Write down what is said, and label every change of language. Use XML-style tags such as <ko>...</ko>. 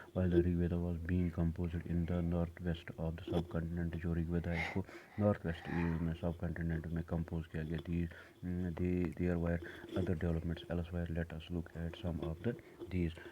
<en>while the Rig Veda was being composed in the north west of the sub continent.</en> <ur>جو Rig Veda اس کو north west میں سب کنٹیننٹ میں compose کیا گیا.</ur> <en>there were other developments elsewhere. Let us look at some of these.</en>